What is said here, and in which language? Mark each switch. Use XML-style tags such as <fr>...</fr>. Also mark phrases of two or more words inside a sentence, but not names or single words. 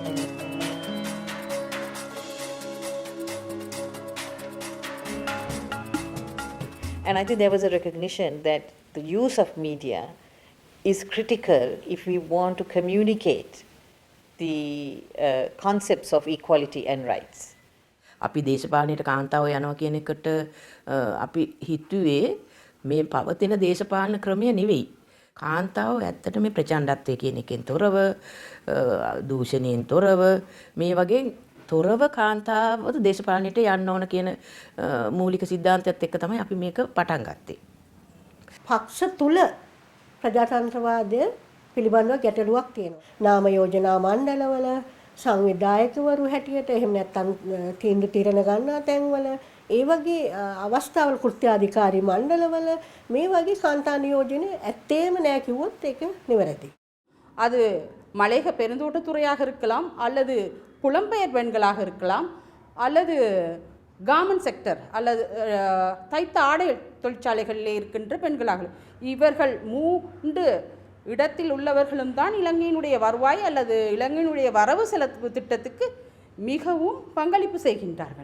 <en>And I think there was a recognition that the use of media is critical if we want to communicate the concepts of equality and rights.</en> <si>අපි දේශපාලනයට කාන්තාව යනවා කියන එකට අපි හිතුවේ මේ පවතින දේශපාලන ක්‍රමය නෙවෙයි. කාන්තාව ඇත්තට මේ ප්‍රචණ්ඩත්වයේ කියන එකෙන් තොරව දූෂණයෙන් තොරව මේ වගේ තොරව කාන්තාවද දේශපාලනයට යන්න ඕන කියන මූලික සිද්ධාන්තයත් එක්ක තමයි අපි මේක පටන් ගත්තේ. පක්ෂ තුල ප්‍රජාතන්ත්‍රවාදය පිළිබඳව ගැටලුවක් තියෙනවා. නාම යෝජනා මණ්ඩලවල සංවිධායකවරු හැටියට එහෙම නැත්නම් තීන්දුව తీරන ගන්නා තැන්වල ඒ වගේ අවස්ථාවල කෘත්‍යාධිකාරී මණ්ඩලවල මේ වගේ කාන්තා නියෝජන ඇත්තේම නැහැ කිව්වොත් ඒක නිවැරදි.</si> <ta>அது மலையக பெருந்தோட்டத்துறையாக இருக்கலாம் அல்லது புலம்பெயர் பெண்களாக இருக்கலாம் அல்லது</ta> <en>garment sector</en> <ta>அல்லது தைத்த ஆடை தொழிற்சாலைகளிலே இருக்கின்ற பெண்களாக இவர்கள் 3 இடத்தில் உள்ளவர்களும் தான் இலங்கையினுடைய வருவாய் அல்லது இலங்கையினுடைய வரவு செலவு திட்டத்துக்கு மிகவும் பங்களிப்பு செய்கின்றார்கள்.</ta>